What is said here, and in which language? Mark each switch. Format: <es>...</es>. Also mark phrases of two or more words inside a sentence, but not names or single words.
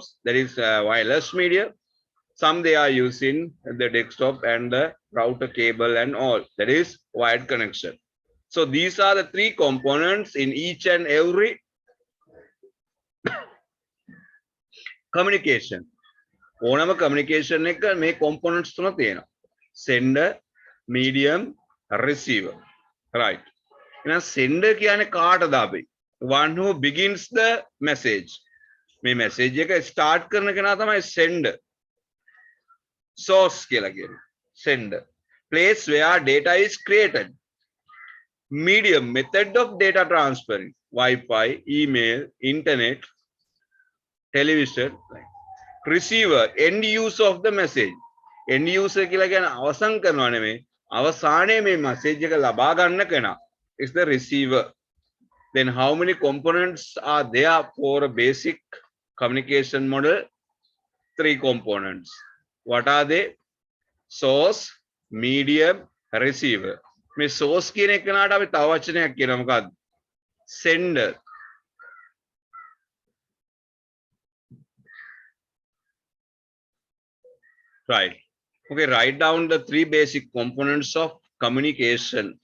<en>That is wireless media. Some they are using the desktop and the router cable and all. That is wired connection. So these are the three components in each and every communication.</en> <si>ඕනම communication එක මේ components තුන තියෙනවා.</si> <en>Sender, medium, receiver.</en> <si>Right. එහෙනම් sender කියන්නේ කාටද අපි?</si> <en>One who begins the message.</en> <si>මේ message එක start කරන කෙනා තමයි sender. Source කියලා කියන්නේ.</si> <en>Sender. Place where data is created. Medium, method of data transferring. Wi-Fi, email, internet, television. Receiver, end use of the message. End user</en> <si>කියලා කියන්නේ අවසන් කරනවා නෙමෙයි. අවසානයේ මේ message එක ලබා ගන්න කෙනා</si> <en>is the receiver. Then how many components are there for a basic communication model? Three components. What are they? Source, medium, receiver.</en> <si>මේ source කියන එකනට අපි තව වචනයක් කියනවා මොකක්ද?</si> <en>Sender. Right. Okay, write down the three basic components of communication.</en>